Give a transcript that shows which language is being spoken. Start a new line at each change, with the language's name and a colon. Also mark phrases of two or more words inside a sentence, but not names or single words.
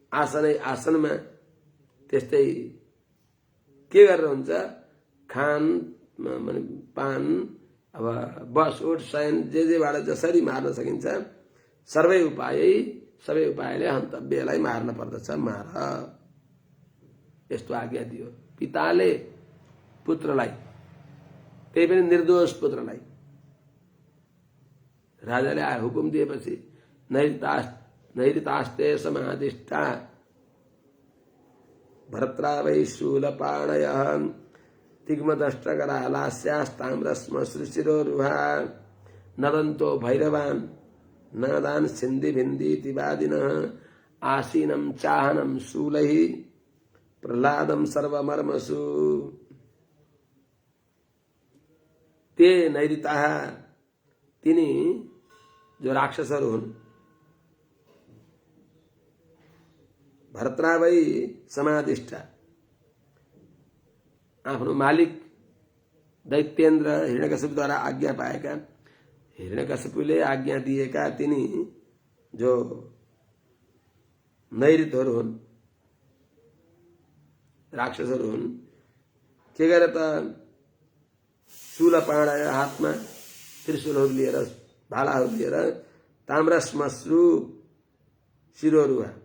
Nepali: आसनमा त्यस्तै के गरेर हुन्छ, खान पान, अब बस उठ शयन जेबाट जसरी मार्न सकिन्छ सबै उपायले हन्तव्यलाई मार्न पर्दछ, मार। यस्तो आज्ञा दियो पिताले पुत्रलाई, त्यही पनि निर्दोष पुत्रलाई। राजाले हुकुम दिएपछि
Sanskrit: नैरितास्ते समादिष्टा भर्त्रा वै शूलपाणयः तिग्मदष्टकरालास्यास्ताम्रश्मश्रुचिरोरुहा नदन्तो भैरवान् नादान् सिन्धिभिन्दितिवादिनः आसीनं चाहनं शूलैः प्रह्लादं सर्वमर्मसु। ते नैरिताः,
Nepali: तिनी जो राक्षसहरू हुन्,
Sanskrit: भर्त्रा वै समादिष्टा,
Nepali: आफ्नो मालिक दैत्येन्द्र हिरण्यकशिपुद्वारा आज्ञा पाएका, हिरण्यकशिपुले आज्ञा दिएका तिनी जो नैऋतहरू हुन्, राक्षसहरू हुन्, के गरे त शूलपाणय हातमा त्रिशूलहरू लिएर, भालाहरू लिएर,
Sanskrit: ताम्रश्मश्रु शिरोरुहा,